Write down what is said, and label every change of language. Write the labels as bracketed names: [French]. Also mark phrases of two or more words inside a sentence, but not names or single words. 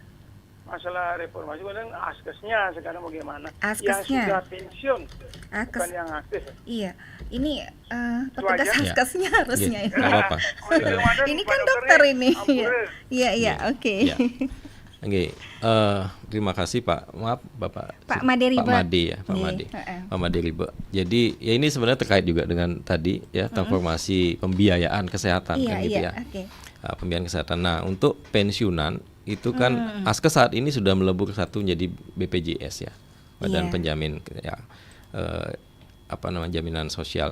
[Indonesian] Masalah reformasi kemudian askesnya sekarang bagaimana? Askesnya. Yang sudah pensiun, Askes. bukan yang aktif. Iya, ini petugas aja. askesnya harusnya Iya, ya. nggak apa-apa. Ini kan dokter ini. Iya, oke. Ya. Oke, terima kasih Pak. Maaf Bapak. Pak Made Ribe. Pak Made ya, Pak Made. Pak Made Ribe. Jadi ya ini sebenarnya terkait juga dengan tadi ya transformasi pembiayaan kesehatan kan gitu ya. Oke. Pembiayaan kesehatan. Nah, untuk pensiunan itu kan Askes saat ini sudah melebur satu menjadi BPJS ya. Badan Penjamin ya jaminan sosial.